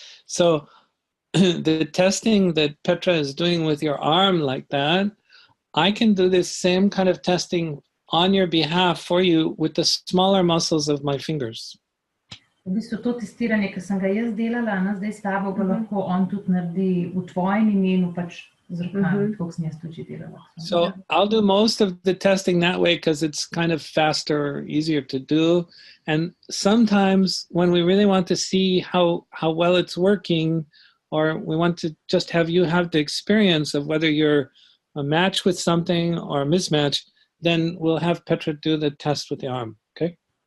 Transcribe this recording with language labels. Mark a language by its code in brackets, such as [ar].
[en] So the testing that Petra is doing with your arm like that, I can do this same kind of testing on your behalf for you with the smaller muscles of my fingers. [sl] V bistvu to testiranje, ki sem ga jaz delala, zdaj s tabo ga lahko on tudi naredi v tvojem imenu, pač z rokami, tako sem jaz tudi delala. [en] So I'll do most of the testing that way because it's kind of faster, easier to do. And sometimes when we really want to see how well it's working, or we want to just have you have the experience of whether you're a match with something or a mismatch, then we'll have Petra do the test with the arm, okay?